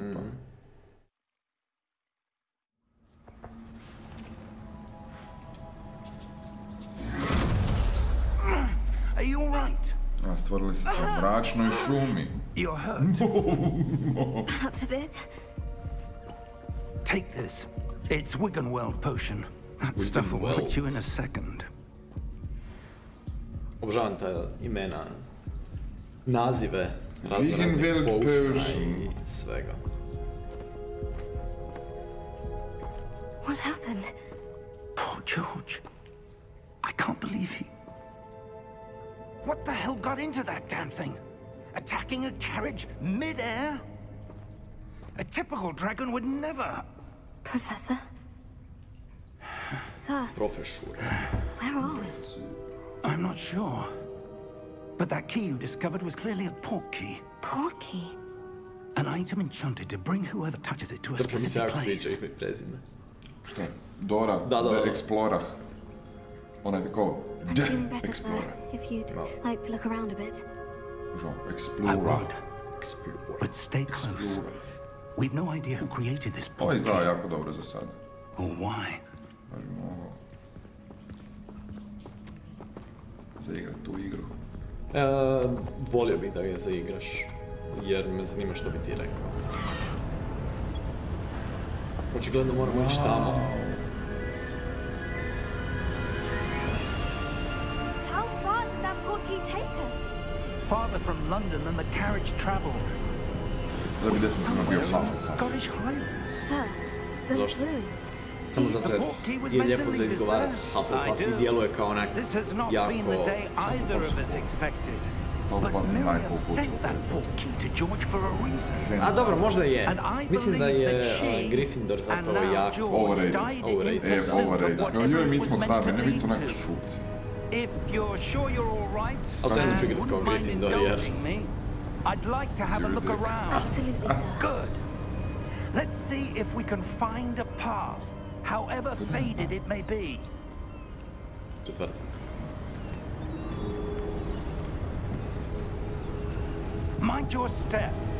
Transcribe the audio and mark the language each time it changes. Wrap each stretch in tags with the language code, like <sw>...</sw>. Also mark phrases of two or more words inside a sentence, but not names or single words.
<en>Are you all right?</en> <bs>Stvorili se u mračnoj šumi.</bs> <en>You're hurt. Perhaps a bit. Take this. It's Wiggenweld potion. That stuff will put you in a second.</en> <bs>Obožavam ta imena, nazive raznih potiona i svega.</bs> <en>What happened? Poor George. I can't believe he... What the hell got into that damn thing? Attacking a carriage mid-air? A typical dragon would never... Professor? Sir? Professor. Where are we? I'm not sure. But that key you discovered was clearly a port key. Port key? An item enchanted to bring whoever touches it to a specific place.</en> <bs>Šta? Dora, the Explorer. Ona je tako...</bs> <en>I'm feeling better, sir, if you'd like to look around a bit. Explorer. I would. But stay close. We've no idea who created this port key.</en> <bs>Ovo izgleda jako dobro za sad.</bs> <en>Or why.</en> <bs>Možemo ovo... zaigrat tu igru. Volio bih da ga zaigraš, jer me zanima što bi ti rekao. Očigledno moramo ići tamo.</bs> <en>How far did that portkey take us? Farther from London than the carriage traveled. Somewhere in the Scottish Highlands. Sir, those ruins.</en> <bs>Samo zato je lijepo za izgovarati Hufflepuff i djeluje kao onak jako</bs> <en>But Miriam sent that portkey to George for a reason.</en> <bs>A dobro, možda je. Mislim da je Gryffindor zapravo jako overrated. Joj, mi smo hrabri, ne vi ste onak šupci. Ali sad neću igrati kao Gryffindor jer...</bs> <en>I'd like to have a look around. Absolutely, sir. Good. Let's see if we can find a path, however faded it may be.</en> <bs>Četvrtak.</bs> <en>Mind your step.</en>